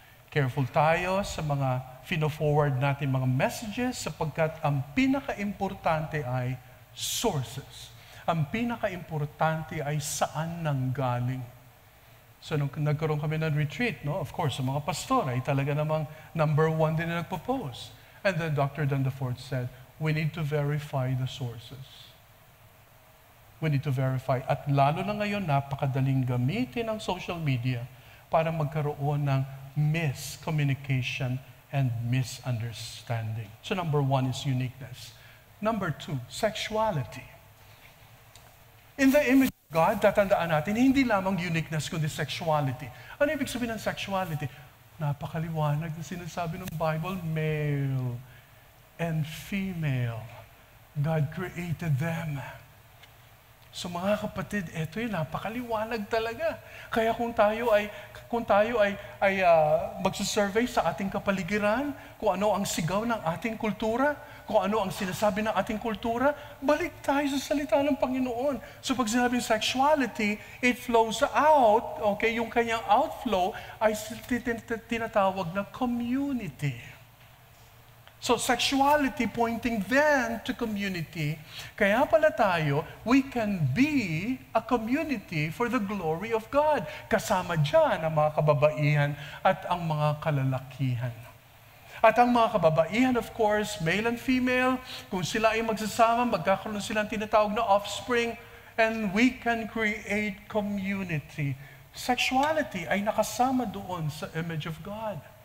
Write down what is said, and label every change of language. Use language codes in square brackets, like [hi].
[tl] Careful tayo sa mga fino-forward natin mga messages sapagkat ang pinaka-importante ay sources. Ang pinaka-importante ay saan nanggaling. So nung nagkaroon kami ng retreat, no, of course, sa mga pastor ay talaga namang number one din na nagpo-post. [en] And then Dr. Dandafort said, we need to verify the sources. We need to verify. [tl] At lalo na ngayon, napakadaling gamitin ang social media para magkaroon ng miscommunication and misunderstanding. [en] So number one is uniqueness. Number two, sexuality. In the image of God, [tl] tatandaan natin, hindi lamang uniqueness, kundi sexuality. Ano ibig sabihin ng sexuality? Napakaliwanag na sinasabi ng Bible, male and female. [en] God created them. [tl] So mga kapatid, eto yun, napakaliwanag talaga. Kaya kung tayo ay magsusurvey sa ating kapaligiran, kung ano ang sigaw ng ating kultura, kung ano ang sinasabi ng ating kultura, balik tayo sa salita ng Panginoon. So pag sinabing sexuality, it flows out, okay, yung kanyang outflow ay tinatawag na community. [en] So sexuality pointing then to community. [tl] Kaya pala tayo, [en] we can be a community for the glory of God. [tl] Kasama dyan ang mga kababaihan at ang mga kalalakihan. At ang mga kababaihan, of course, male and female, kung sila ay magsasama, magkakaroon silang tinatawag na offspring, [en] and we can create community. [tl] Sexuality ay nakasama doon sa image of God.